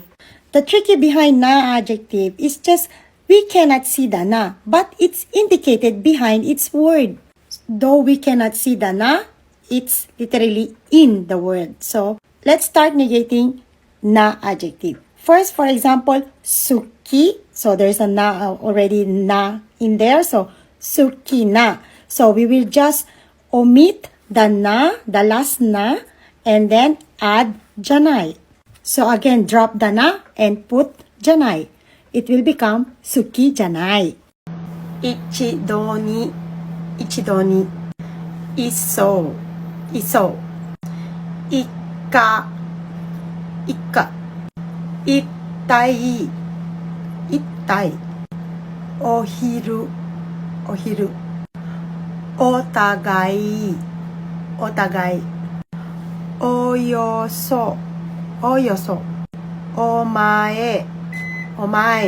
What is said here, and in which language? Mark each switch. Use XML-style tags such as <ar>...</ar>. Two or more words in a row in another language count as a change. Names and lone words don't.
<en>The tricky behind na adjective is just we cannot see the na, but it's indicated behind its word. Though we cannot see the na, it's literally in the word. So let's start negating na adjective. First, for example, suki. So there's a na already na in there.</en> <ja>So suki na.</ja> <en>So we will just omit the na, the last na, and then add janai. So again, drop the na and put janai. It will become</en> <ja>suki janai. Ichido ni. Ichido ni. Iso. Iso. Ika. Ika. Ittai. Ittai. お昼、お昼。お互い、お互い。およそ、およそ。お前、お前。</ja>